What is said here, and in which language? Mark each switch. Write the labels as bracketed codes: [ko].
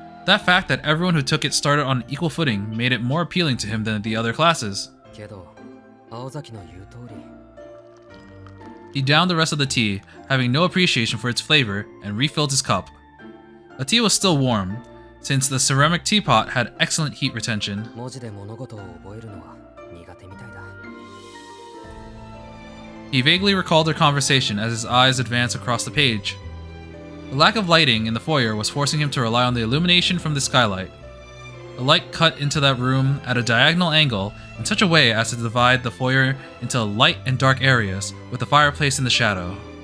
[en] That fact that everyone who took it started on equal footing made it more appealing to him than the other classes. [ja] けど、青崎の言う通り。 [en] He downed the rest of the tea, having no appreciation for its flavor, and refilled his cup. The tea was still warm, since the ceramic teapot had excellent heat retention. [ja] 文字で物事を覚えるのは苦手みたいだ。 [en] He vaguely recalled their conversation as his eyes advanced across the page. The lack of lighting in the foyer was forcing him to rely on the illumination from the skylight. The light cut into that room at a diagonal angle in such a way as to divide the foyer into light and dark areas, with the fireplace in the shadow.